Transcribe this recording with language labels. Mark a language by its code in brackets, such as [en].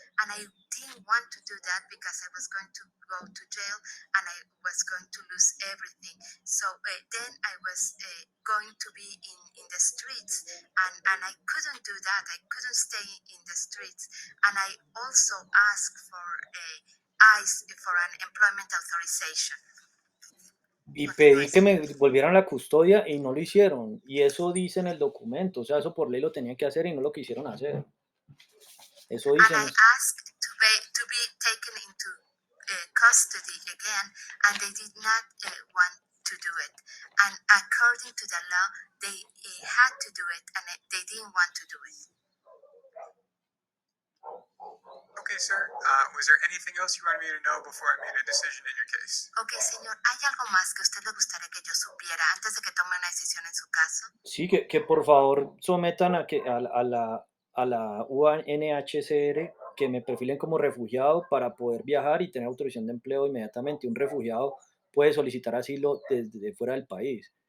[en] And I didn't want to do that because I was going to go to jail and I was going to lose everything. So then I was going to be in the streets, and I couldn't do that. I couldn't stay in the streets. And I also asked for ICE for an employment authorization. [es] Y pedí que me volvieran la custodia y no lo hicieron. Y eso dice en el documento. O sea, eso por ley lo tenían que hacer y no lo quisieron hacer. Eso dice [en] And [es] en [en] I asked to be taken into custody again, and they did not want to do it. And according to the law, they had to do it, and they didn't want to do it. Okay, sir. Was there anything else you wanted me to know before I made a decision in your case? [es] Okay, señor, ¿hay algo más que a usted le gustaría que yo supiera antes de que tome una decisión en su caso? Sí, que por favor sometan a la UNHCR que me perfilen como refugiado para poder viajar y tener autorización de empleo inmediatamente. Un refugiado puede solicitar asilo desde fuera del país.